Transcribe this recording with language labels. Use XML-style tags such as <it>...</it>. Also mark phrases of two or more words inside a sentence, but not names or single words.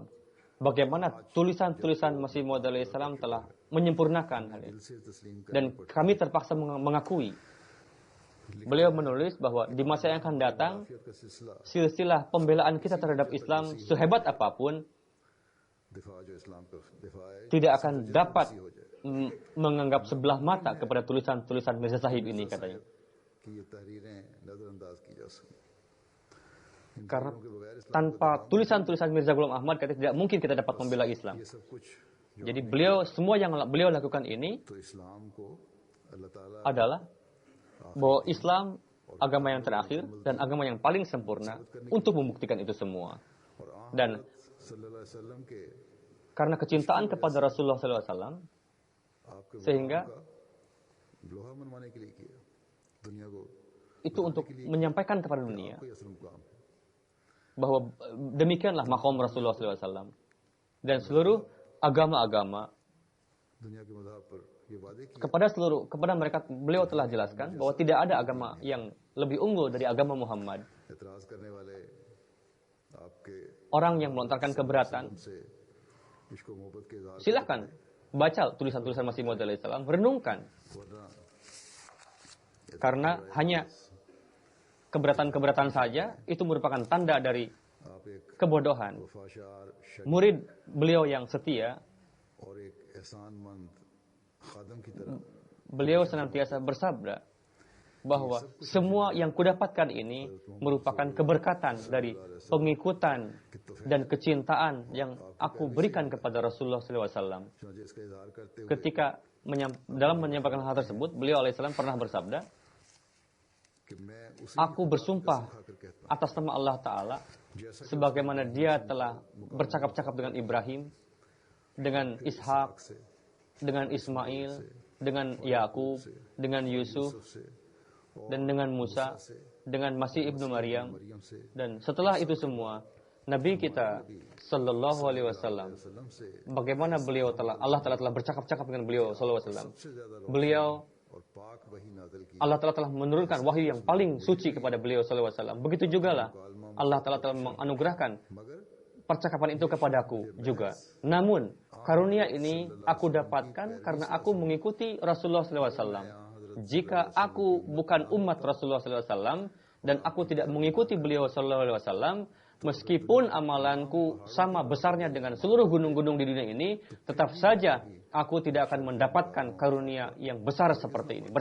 <id>Bagaimana tulisan-tulisan Masih Maud Islam telah menyempurnakan hal ini. Dan kami terpaksa mengakui. Beliau menulis bahwa di masa yang akan datang, silsilah pembelaan kita terhadap Islam sehebat apapun,</id> <ur>دفاع جو اسلام کا دفاع ہے</ur> <id>tidak akan dapat menganggap sebelah mata kepada tulisan-tulisan Mirza Sahib ini, katanya.</id> <ur>کہ یہ تحریریں نظرانداز کی جا سکیں</ur> <id>Karena tanpa tulisan-tulisan Mirza Ghulam Ahmad, katanya, tidak mungkin kita dapat membela Islam.</id> <ur>یہ سب کچھ</ur> <id>Jadi semua yang beliau lakukan ini</id> <ur>تو اسلام کو اللہ تعالیٰ</ur> <id>adalah bahwa Islam agama yang terakhir dan agama yang paling sempurna untuk membuktikan itu semua.</id> <ur>اور عام</ur> <id>Dan</id> <ur>صلی اللہ علیہ وسلم کے</ur> <id>karena kecintaan kepada Rasulullah SAW, आपके sehingga</id> <ur>لوہا منوانے کے لیے کیا دنیا کو</ur> <id>itu untuk menyampaikan kepada dunia</id> <ur>کوئی اثر مقام</ur> <id>bahwa demikianlah maqam Rasulullah SAW. Dan seluruh agama-agama</id> <ur>دنیا کے مذہب پر یہ وعدے کیا</ur> <id>kepada mereka beliau telah jelaskan bahwa tidak ada agama yang lebih unggul dari agama Muhammad.</id> <ur>اعتراض کرنے والے آپکے</ur> <id>Orang yang melontarkan keberatan,</id> <ur>سے اسکو محبت کے اظہار</ur> <id>silakan baca tulisan-tulisan Masih Maud alaihissalam, renungkan. वरना Karena hanya keberatan-keberatan saja itu merupakan tanda dari</id> <ur>آپ ایک</ur> <id>kebodohan. वफाशार Murid beliau yang setia,</id> <ur>اور ایک احسانمند خادم کی طرح</ur> <id>beliau senantiasa bersabda bahwa semua yang kudapatkan ini merupakan keberkatan dari pengikutan dan kecintaan yang aku berikan kepada Rasulullah SAW.</id> <ur>چنانچہ اسکا اظہار کرتے ہوئے</ur> <id>Ketika dalam menyampaikan hal tersebut, beliau alaihissalam pernah bersabda,</id> <ur>کہ میں اسی</ur> <id>aku bersumpah</id> <ur>کھاکر کہتا</ur> <id>atas nama Allah Ta'ala, sebagaimana dia telah bercakap-cakap dengan Ibrahim, dengan Ishak, से dengan Ismail, dengan Yakub, dengan Yusuf, से dan dengan Musa, dengan Masih Ibnu Maryam.</id> <ur>مریم سے</ur> <id>Dan setelah itu semua, Nabi kita</id> <ar>صلى الله عليه وسلم,</ar> <ur>وسلم سے</ur> <id>bagaimana Allah Ta'ala telah bercakap-cakap dengan beliau</id> <ar>صلى الله عليه وسلم.</ar> <ur>سبسے زیادہ</ur> <id>Beliau,</id> <ur>اور پاک وحی نازل کی</ur> <id>Allah Ta'ala telah menurunkan wahyu yang paling suci kepada beliau</id> <ar>صلى الله عليه وسلم.</ar> <id>Begitu juga lah Allah Ta'ala telah menganugerahkan मगर percakapan itu kepadaku juga. Namun, karunia ini aku dapatkan karena aku mengikuti Rasulullah SAW. Jika aku bukan umat Rasulullah SAW dan aku tidak mengikuti beliau SAW, meskipun amalanku sama besarnya dengan seluruh gunung-gunung di dunia ini, tetap saja aku tidak akan mendapatkan karunia yang besar seperti ini.</id>